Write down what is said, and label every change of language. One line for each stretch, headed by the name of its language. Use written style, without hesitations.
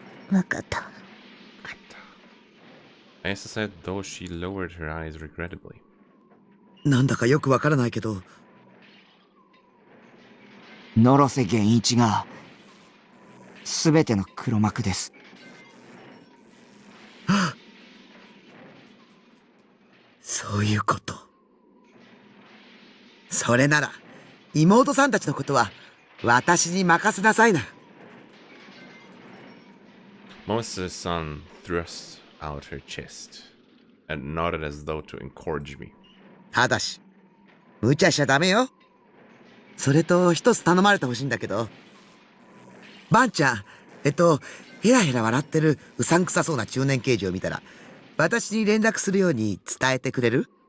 Japanese: Wakata.
English: Asa said, though she lowered her eyes regrettably.
Japanese: なんだかよくわからないけど、野呂瀬源一が、すべての黒幕です。そういうこと。それなら、妹さんたちのことは、私に任せなさいな。
English: Moses-san thrust out her chest and nodded as though to encourage me.
Japanese: ただし、無茶しちゃダメよ。それと一つ頼まれてほしいんだけど。ばんちゃん、ヘラヘラ笑ってるうさんくさそうな中年刑事を見たら、私に連絡するように伝えてくれる？